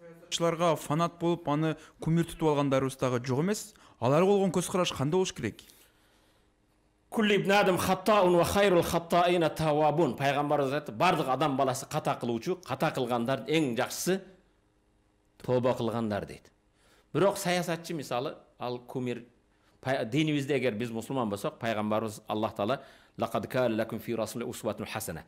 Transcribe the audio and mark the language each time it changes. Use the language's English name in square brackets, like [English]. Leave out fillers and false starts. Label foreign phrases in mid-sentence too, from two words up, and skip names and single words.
[Kyrgyz] саятчыларга фанат болуп, аны кумир тутуп алгандарыбыз дагы жок эмес. Аларга болгон көз караш кандай болуш керек? [Arabic] كل ابن آدم خطاء وخير الخطائين التوابون. [Kyrgyz] Пайгамбарыбыз айтты, бардык адам баласы ката кылуучу, ката кылгандар эң жакшысы тоба кылгандар дейт. Бирок саясатчы мисалы, ал кумир динибизде эгер биз мусулман болсок, пайгамбарыбыз Аллах Таала [Arabic] لقد كان لكم في رسول الله أسوة حسنة.